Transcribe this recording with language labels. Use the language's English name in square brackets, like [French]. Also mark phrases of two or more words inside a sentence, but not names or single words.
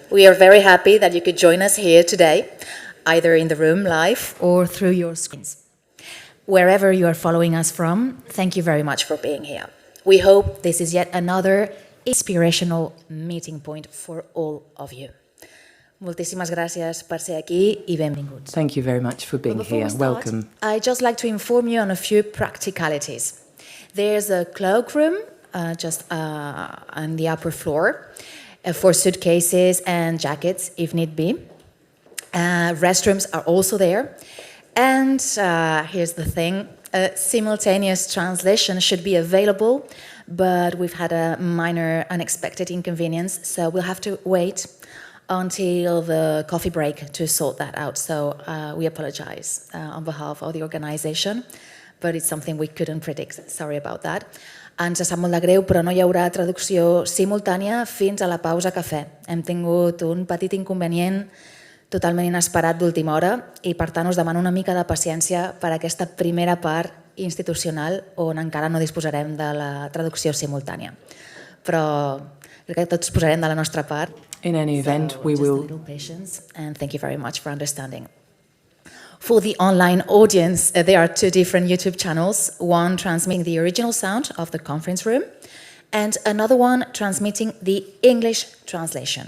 [English] We are very happy that you could join us here today, either in the room live or through your screens. Wherever you are following us from, thank you very much for being here. We hope this is yet another inspirational meeting point for all of you. [Catalan] Moltíssimes gràcies per ser aquí I benvinguts. [English] Thank you very much for being here. Welcome. I'd just like to inform you on a few practicalities. There's a cloakroom just on the upper floor for suitcases and jackets if need be. Restrooms are also there. And here's the thing, simultaneous translation should be available, but we've had a minor unexpected inconvenience, so we'll have to wait until the coffee break to sort that out. So we apologize on behalf of the organization, but it's something we couldn't predict. Sorry about that. [Catalan] Ens sap molt de greu, però no hi haurà traducció simultània fins a la pausa cafè. Hem tingut un petit inconvenient totalment inesperat d'última hora i per tant us demano una mica de paciència per aquesta primera part institucional on encara no disposarem de la traducció simultània. Però crec que tots posarem de la nostra part. [English] In any event, we just will... a little patience, and thank you very much for understanding. For the online audience, there are two different YouTube channels, one transmitting the original sound of the conference room, and another one transmitting the English translation.